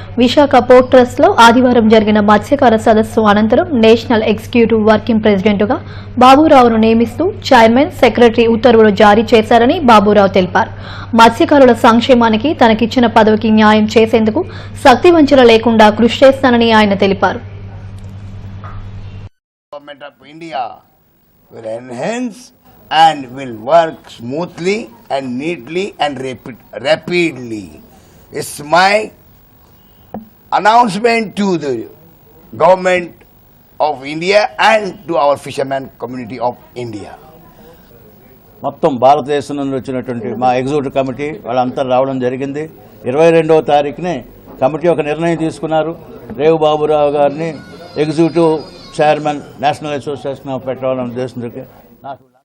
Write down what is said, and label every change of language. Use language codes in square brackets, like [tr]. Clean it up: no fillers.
[te] Visakha port trust లో ఆదివారం జరిగిన మత్స్యకార సదస్సు అనంతరం నేషనల్ ఎగ్జిక్యూటివ్ వర్కింగ్ ప్రెసిడెంట్ గా బాబురావును నియమిస్తూ చైర్మన్, సెక్రటరీ ఉత్తర్వులు జారీ చేశారని బాబురావు తెలిపారు. మత్స్యకారుల సంక్షేమానికి తనకిచ్చిన పదవికి న్యాయం చేసేందుకు శక్తివంచన లేకుండా కృషి చేస్తానని ఆయన తెలిపారు. [en] and will work smoothly and neatly and rapidly. It's my announcement to the government of India and to our fishermen community of India. [te] మొత్తం భారతదేశం నుండి వచ్చినటువంటి మా ఎగ్జిక్యూటివ్ కమిటీ వాళ్ళంతా రావడం జరిగింది. 22వ తారీఖునే కమిటీ ఒక నిర్ణయం తీసుకున్నారు. రేవు బాబురావు గారిని ఎగ్జిక్యూటివ్ చైర్మన్ నేషనల్ అసోసియేషన్ పెట్టాలనే ఉద్దేశంతో నాకు